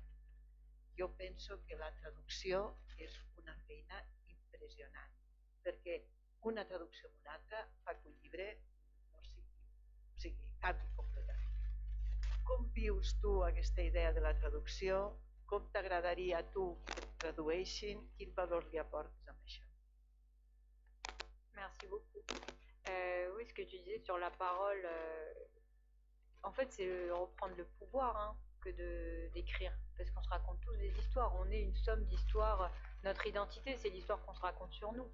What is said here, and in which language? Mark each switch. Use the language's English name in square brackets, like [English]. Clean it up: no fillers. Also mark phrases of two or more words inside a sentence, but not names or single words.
[Catalan] Jo penso que la traducció és una feina impressionant, perquè una traducció en una altra fa que un llibre canvi completament. Com vius tu aquesta idea de la traducció? Com t'agradaria a tu que et tradueixin? Quin valor li aportes amb això? [French] Merci beaucoup. Oui, ce que tu disais sur la parole, en fait, c'est reprendre le pouvoir que d'écrire, parce qu'on se raconte tous des histoires. On est une somme d'histoires. Notre identité, c'est l'histoire qu'on se raconte sur nous.